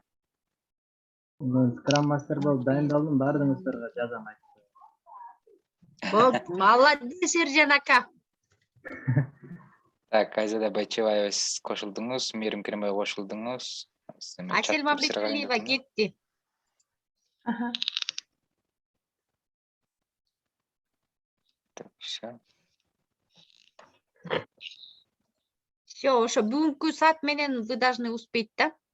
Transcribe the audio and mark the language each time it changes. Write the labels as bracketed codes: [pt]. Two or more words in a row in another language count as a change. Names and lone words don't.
[ky] Скрам мастер болуп дайындалдым, баардыгыңыздарга жазам айтып. Болду, молодец, Сержан ака. Так, Айзада Байчабаева сиз кошулдуңуз, Мерим Керимбаева кошулдуңуз. Асель Мамбеталиева кетти. [ru] Так, всё. Все, [ky] ошо бүгүнкү саат менен [ru] вы должны успеть, [ky] да?